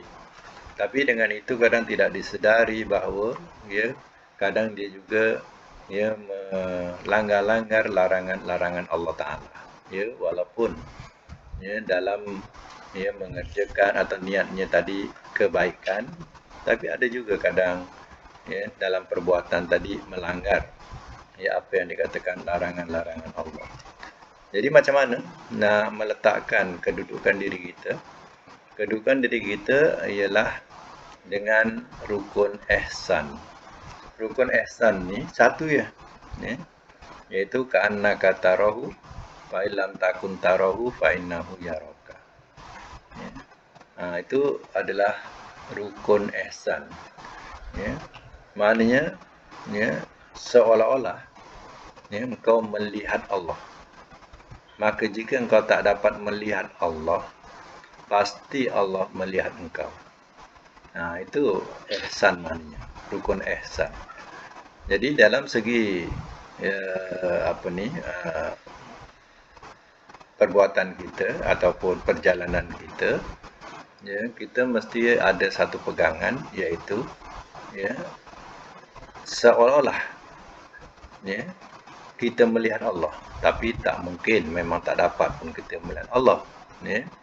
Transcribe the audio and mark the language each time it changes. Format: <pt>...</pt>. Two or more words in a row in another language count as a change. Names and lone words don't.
<ms>Tapi dengan itu kadang tidak disedari bahawa ya kadang dia juga ya melanggar-langgar larangan-larangan Allah Taala. Ya walaupun ya dalam ya mengerjakan atau niatnya tadi kebaikan, tapi ada juga kadang ya dalam perbuatan tadi melanggar ya apa yang dikatakan larangan-larangan Allah. Jadi macam mana nak meletakkan kedudukan diri kita? Kedudukan diri kita ialah dengan rukun ihsan. Rukun ihsan ni satu ya, iaitu</ms> <ar>كأنك تراه فإن لم تكن تراه فإنه يراك.</ar> <ms>Itu adalah rukun ihsan. Ya. Maknanya ya seolah-olah ya engkau melihat Allah. Maka jika engkau tak dapat melihat Allah, pasti Allah melihat engkau. Itu ihsan maknanya, rukun ihsan. Jadi dalam segi perbuatan kita ataupun perjalanan kita, ya kita mesti ada satu pegangan, iaitu ya seolah-olah ya kita melihat Allah, tapi tak mungkin, memang tak dapat pun kita melihat Allah ya.</ms>